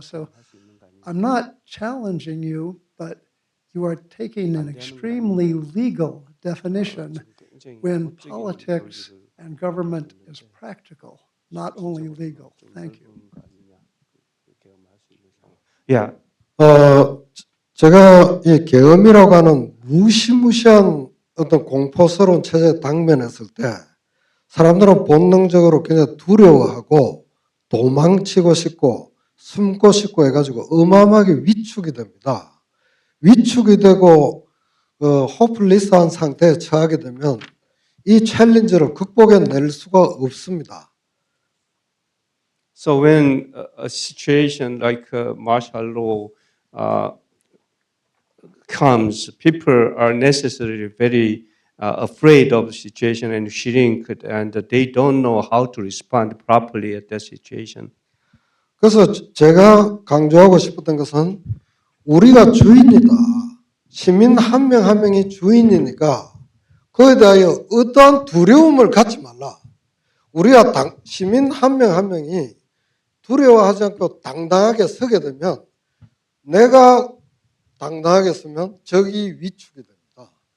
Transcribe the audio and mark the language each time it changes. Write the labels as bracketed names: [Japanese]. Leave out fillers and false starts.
[English] So I'm not challenging you, but you are taking an extremely legal definition when politics and government is practical, not only legal. Thank you. Yeah. [Korean] 제가 이 계엄이라고 하는 무시무시한 어떤 공포스러운 체제에 당면했을 때 사람들은 본능적으로 굉장히 두려워하고 도망치고 싶고 숨고 싶고 해가지고 어마어마하게 위축이 됩니다. 위축이 되고 호플리스한 상태에 처하게 되면 이 챌린저를 극복해낼 수가 없습니다. [English] So when a situation like martial law comes, people are necessarily very afraid of the situation and shrink, and they don't know how to respond properly at that situation. [Korean] 그래서 제가 강조하고 싶었던 것은 우리가 주인이다. 시민 한 명 한 명이 주인이니까 그에 대하여 어떠한 두려움을 갖지 말라. 우리가 시민 한 명 한 명이 두려워하지 않고 당당하게 서게 되면 내가 당당하게 서면 적이 위축이 됩니다.